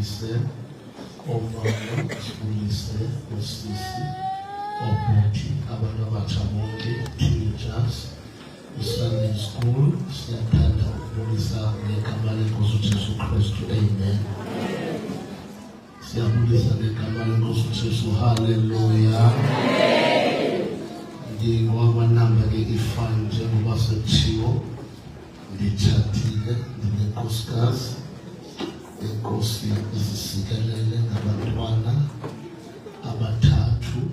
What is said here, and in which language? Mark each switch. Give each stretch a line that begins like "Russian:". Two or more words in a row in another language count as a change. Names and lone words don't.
Xhosa: omama, sibulise osisi, obhuti, abantu abatsha bonke,
English: teenagers, Sunday school,
Xhosa: siyathanda ukubulisa ngegama lenkosi uJesu Kristu, amen. Siyabulisa ngegama lenkosi uJesu, haleluya. Ngingwamanamba ke-ifani njengoba sekuthiwo, ngitshatile, nginenkosikazi, inkosi izisikelele ngabantwana abathathu.